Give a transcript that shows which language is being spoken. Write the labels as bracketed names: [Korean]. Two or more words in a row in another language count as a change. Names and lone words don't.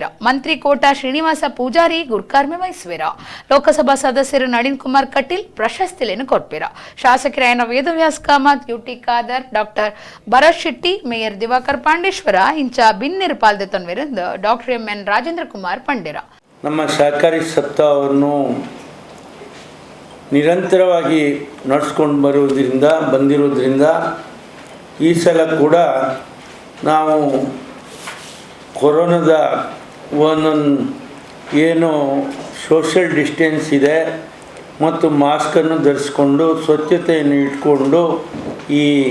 [Tulu] ಮಂತ್ರಿ ಕೋಟಾ ಶ್ರೀನಿವಾಸ ಪೂಜಾರಿ ಗುರ್ಕಾರ್ಮೆ ವಹಿಸುವೇರ. ಲೋಕಸಭಾ ಸದಸ್ಯರು ನಳಿನ್ ಕುಮಾರ್ ಕಟೀಲ್ ಪ್ರಶಸ್ತಿಲೇನು ಕೊಡ್ಪೇರ. ಶಾಸಕರಾಯನ ವೇದವ್ಯಾಸ್ ಕಾಮತ್, ಯುಟಿ ಖಾದರ್, ಡಾಕ್ಟರ್ ಭರತ್ ಶೆಟ್ಟಿ, ಮೇಯರ್ ದಿವಾಕರ್ ಪಾಂಡೇಶ್ವರ ಇಂಚ ಭಿನ್ನರು ಪಾಲ್ದೆತನ್ವೆರೆಂದು ಡಾಕ್ಟರ್ ಎಂಎನ್ ರಾಜೇಂದ್ರ ಕುಮಾರ್ ಪಂಡೇರ. [Kannada] ನಮ್ಮ ಸಹಕಾರಿ ಸಪ್ತಾಹವನ್ನು ನಿರಂತರವಾಗಿ ನಡೆಸ್ಕೊಂಡು ಬಂದಿರೋದ್ರಿಂದ ಈ ಸಲ ಕೂಡ ನಾವು ಕೊರೋನಾದ ಒಂದೊಂದು ಏನು [English] social distance [Kannada] ಇದೆ ಮತ್ತು ಮಾಸ್ಕನ್ನು ಧರಿಸ್ಕೊಂಡು ಸ್ವಚ್ಛತೆಯನ್ನು ಇಟ್ಕೊಂಡು ಈ